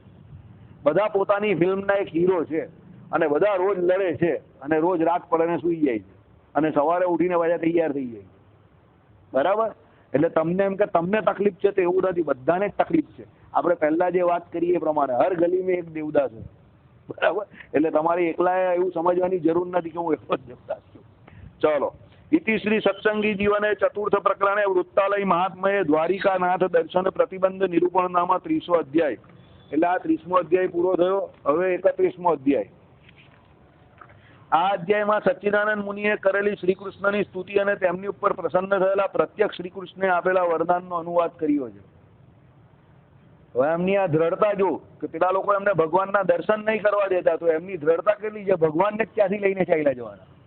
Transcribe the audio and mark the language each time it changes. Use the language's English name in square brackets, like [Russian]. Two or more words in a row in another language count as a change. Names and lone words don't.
[Gujarati] બધા પોતાની ફિલ્મના એક હીરો છે, અને બધા રોજ લડે છે, અને રોજ રાત પડે સૂઈ જાય છે, અને સવારે ઉઠીને પાછા તૈયાર થઈ જાય. બરાબર. એટલે તમને એમ કે તમને તકલીફ છે તો એવું નથી, બધાને જ તકલીફ છે. આપણે પહેલા જે વાત કરીએ એ પ્રમાણે હર ગલીમાં એક દેવદાસ છે. બરાબર. એટલે તમારે એકલા એવું સમજવાની જરૂર નથી કે હું એકલો જ દેવદાસ છું. ચલો. [Sanskrit] इति श्री सत्संगी जीवने चतुर्थ प्रकरणे वृत्तालय महात्मये द्वारिकानाथ दर्शन प्रतिबंध निरूपण नाम 30मो अध्याय. [Gujarati] એટલે આ 30મો અધ્યાય પૂરો થયો. હવે 31મો અધ્યાય. આ અધ્યાયમાં સચ્ચિદાનંદ મુનિએ કરેલી શ્રી કૃષ્ણની સ્તુતિ અને તેમની ઉપર પ્રસન્ન થયેલા પ્રત્યક્ષ શ્રી કૃષ્ણે આપેલા વરદાનનો અનુવાદ કર્યો છે. હવે એમની આ દ્રઢતા જો કે પેલા લોકો એમને ભગવાનના દર્શન નહીં કરવા દેતા, તો એમની દ્રઢતા કેટલી છે, ભગવાનને ક્યાંથી લઈને ચાલ્યા જવાના.